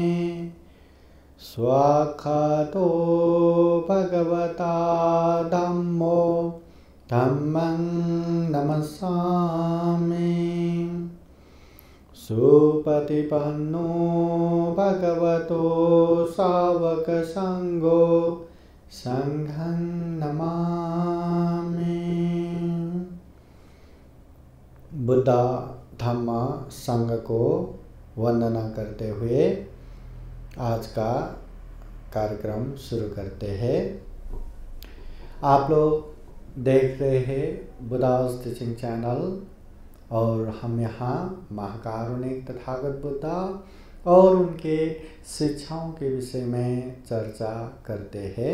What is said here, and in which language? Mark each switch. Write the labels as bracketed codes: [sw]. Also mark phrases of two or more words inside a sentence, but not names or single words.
[pi] स्वाखतो भगवता धम्मो धम्मं नमस्सामि। सुपतिपन्नो भगवतो सावक संघो संघं नमामि। [hi] बुद्ध धम्म संघ को वंदना करते हुए आज का कार्यक्रम शुरू करते हैं। आप लोग देख रहे हैं बुद्धा's टीचिंग चैनल और हम यहाँ महाकारुणिक तथागत बुद्ध और उनके शिक्षाओं के विषय में चर्चा करते हैं।